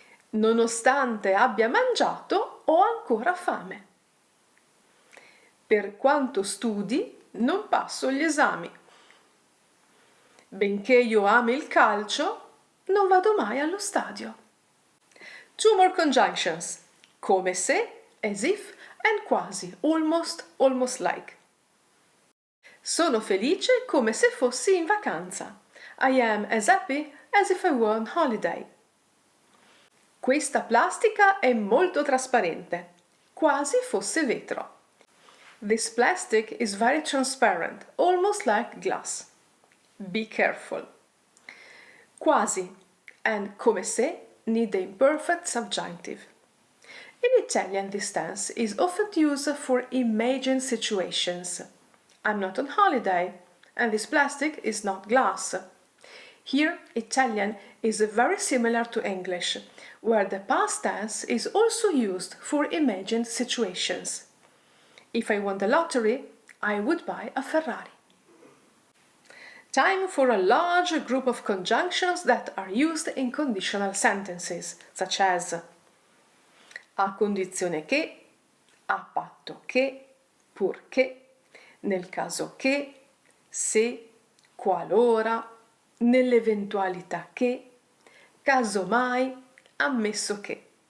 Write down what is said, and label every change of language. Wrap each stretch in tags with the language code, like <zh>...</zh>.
<it>Nonostante abbia mangiato, ho ancora fame. Per quanto studi, non passo gli esami. Benché io ami il calcio, non vado mai allo stadio.</it> <en>2 more conjunctions. Come se, as if, and quasi, almost, almost like.</en> <it>Sono felice come se fossi in vacanza.</it> <en>I am as happy as if I were on holiday.</en> <it>Questa plastica è molto trasparente, quasi fosse vetro.</it> <en>This plastic is very transparent, almost like glass. Be careful. Quasi and come se need the imperfect subjunctive. In Italian, this tense is often used for imagined situations. I'm not on holiday, and this plastic is not glass. Here, Italian is very similar to English, where the past tense is also used for imagined situations. If I won the lottery, I would buy a Ferrari. Time for a large group of conjunctions that are used in conditional sentences, such as a condizione che, a patto che, purché, nel caso che, se, qualora, nell'eventualità che, casomai, ammesso che.</en>